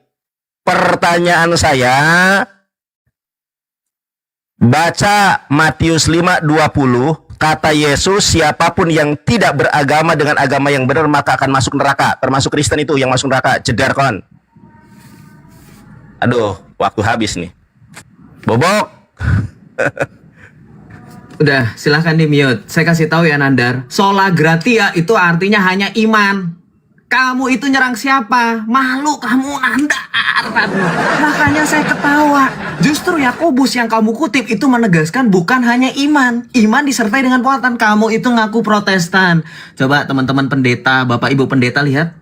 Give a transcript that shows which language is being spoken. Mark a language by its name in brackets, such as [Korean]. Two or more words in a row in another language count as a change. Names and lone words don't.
[Indonesian] Pertanyaan saya, baca Matius 5:20, kata Yesus, siapapun yang tidak beragama dengan agama yang benar maka akan masuk neraka. Termasuk Kristen itu yang masuk neraka. Jedar kon. Aduh, waktu habis nih. Bobok. Udah, silahkan di mute. Saya kasih tahu ya Nandar, [Latin] sola gratia [Indonesian] itu artinya hanya iman. Kamu itu nyerang siapa? Malu kamu Nandar. Makanya saya ketawa. Justru Yakobus yang kamu kutip itu menegaskan bukan hanya iman. Iman disertai dengan perbuatan. Kamu itu ngaku Protestan. Coba teman-teman pendeta, Bapak Ibu pendeta lihat.